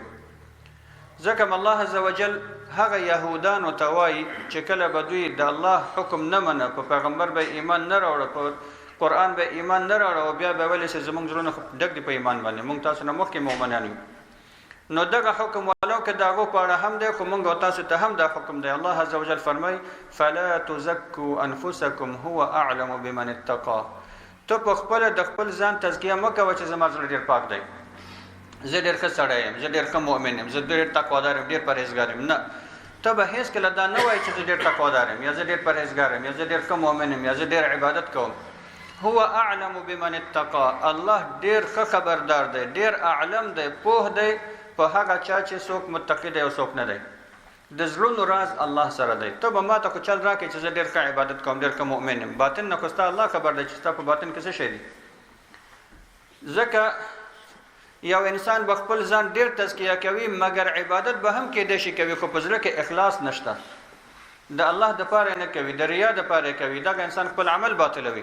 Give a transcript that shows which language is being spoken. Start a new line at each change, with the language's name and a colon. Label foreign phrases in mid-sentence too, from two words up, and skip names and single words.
Pashto: ځکه
Arabic: الله عز وجل
Pashto: هغه یهودانو ته وایي چې کله به دوی د الله حکم نه منه، په پیغمبر به ایمان نه راوړه، په قرآن به ایمان نه راوړه، او بیا به ویلی چې زموږ زړونه ډک دي په ایمان باندې، موږ تاسو نه مخکې مؤمنان یو. نو دغه حکم ولو که د هغو په اړه هم دی، خو موږ او تاسو ته هم دا حکم دی.
Arabic: الله عز وجل فرمایي فلا تزکوا انفسکم هو اعلم بمن اتقى.
Pashto: ته په خپله د خپل ځان تزکیه مه کوه چې زما زړه ډېر پاک دی، زه ډېر ښه سړی یم، زه ډېر ښه مؤمن یم، زه ډېر تقوادار یم، ډېر پرهیزګار یم. نه، ته به هېڅکله دا نه وایې چې زه ډېر تقوادار یم، یا زه ډېر پرهیزګار یم، یا زه ډېر ښه مؤمن یم، یا زه ډېر عبادت کوم.
Arabic: هو اعلم بمن اتقى.
Pashto: الله ډېر ښه خبردار دی، ډېر اعلم دی، پوه دی په هغه چا چې څوک متقي دی او څوک نه دی. د زړونو راز الله سره دی. ته به ما ته خو چل راکړې چې زه ډېر ښه عبادت کوم، ډېر ښه مؤمن یم، باطن نه خو ستا الله خبر دی چې ستا په باطن کې څه شی دی. ځکه یو انسان به خپل ځان ډېر تزکیه کوي، مګر عبادت به هم کېدای شي کوي، خو په زړه کې اخلاص نشته، د الله دپاره نه کوي، د ریا دپاره کوي، دغه انسان خپل عمل باطلوي.